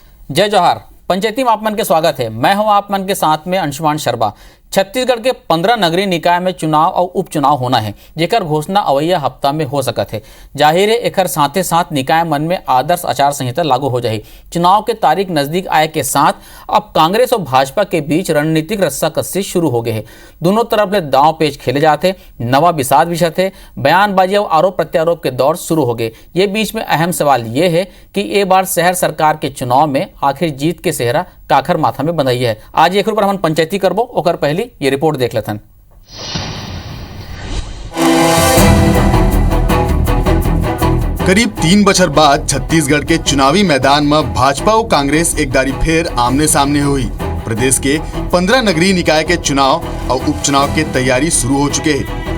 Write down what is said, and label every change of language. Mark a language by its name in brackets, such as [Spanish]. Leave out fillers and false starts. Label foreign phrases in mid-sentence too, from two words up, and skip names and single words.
[Chhattisgarhi] जय जोहार। पंचायती में आप मन के स्वागत है। मैं हूं आप मन के साथ में अंशुमान शर्मा। छत्तीसगढ़ के 15 नगरीय निकाय में चुनाव और उपचुनाव होना है, जेकर घोषणा अवैया हफ्ता में हो सकत है। जाहिर है एकर साथे साथ निकाय मन में आदर्श आचार संहिता लागू हो जाही। चुनाव के तारीख नजदीक आए के साथ अब कांग्रेस और भाजपा के बीच रणनीतिक रस्साकसी शुरू हो गए है। दोनों तरफ ले दांव पेच खेले जाते, नवा विषाद विषय थे, बयानबाजी और आरोप प्रत्यारोप के दौर शुरू हो गए। ये बीच में अहम सवाल ये है कि ये बार शहर सरकार के चुनाव में आखिर जीत के सेहरा काखर माथा में बंधाई है। आज एक पर हम पंचायती करबो, ओकर पहली ये रिपोर्ट देख लेथन। करीब 3 बछर बाद छत्तीसगढ़ के चुनावी मैदान में भाजपा और कांग्रेस एक दारी फेर आमने सामने हुई। प्रदेश के 15 नगरीय निकाय के चुनाव और उपचुनाव की तैयारी शुरू हो चुके हैं।